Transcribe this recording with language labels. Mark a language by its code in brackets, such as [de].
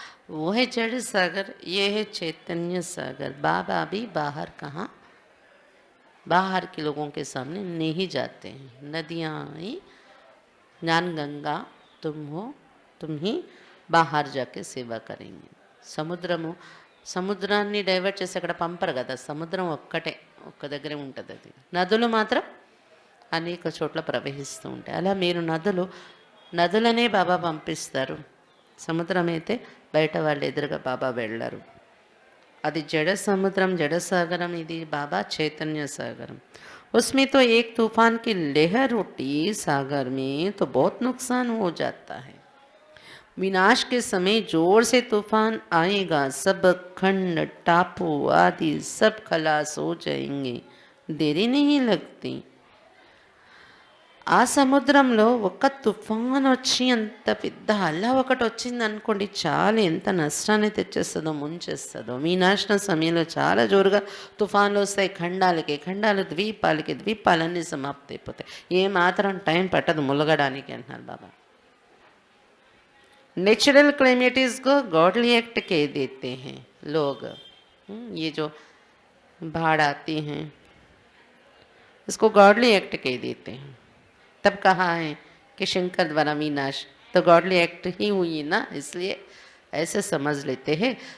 [hi] वो है जड़ सागर, ये है चैतन्य सागर. बाबा भी बाहर कहाँ, बाहर के लोगों के सामने नहीं जाते हैं. नदियाँ ही ज्ञान गंगा तुम हो, तुम ही बाहर जाके సేవ करेंगे. [te] సముద్రము, సముద్రాన్ని డైవర్ట్ చేసి అక్కడ పంపరు కదా. సముద్రం ఒక్కటే, ఒక్క దగ్గరే ఉంటుంది అది. నదులు మాత్రం అనేక చోట్ల ప్రవహిస్తూ ఉంటాయి. అలా మీరు నదులనే బాబా పంపిస్తారు. సముద్రం అయితే బయట వాళ్ళు ఎదురుగా బాబా వెళ్ళరు. అది जड़ समुद्रम, जड़ सागरम, इधि बाबा चैतन्य सागरम. [hi] उसमें तो एक तूफान की लहर उठी सागर में तो बहुत नुकसान हो जाता है. विनाश के समय जोर से तूफान आएगा, सब खंड टापू आदि सब खलास हो जाएंगे, देरी नहीं लगती. [te] ఆ సముద్రంలో ఒక తుఫాన్ వచ్చి అంత పెద్ద అల ఒకటి వచ్చింది అనుకోండి, చాలా ఎంత నష్టాన్ని తెచ్చేస్తుందో, ముంచేస్తుందో. వినాశన సమయంలో చాలా జోరుగా తుఫాన్లు వస్తాయి. ఖండాలు, ద్వీపాలన్నీ సమాప్తి అయిపోతాయి. ఏమాత్రం టైం పట్టదు ములగడానికి అంటున్నారు బాబా. [hi] नेचुरल क्लाइमेटीज को गॉडली एक्ट कह देते हैं लोग. ये जो बाढ़ आती हैं इसको गॉडली एक्ट कह देते हैं. तब कहा है कि शंकर द्वारा विनाश, तो गॉडली एक्ट ही हुई ना, इसलिए ऐसे समझ लेते हैं.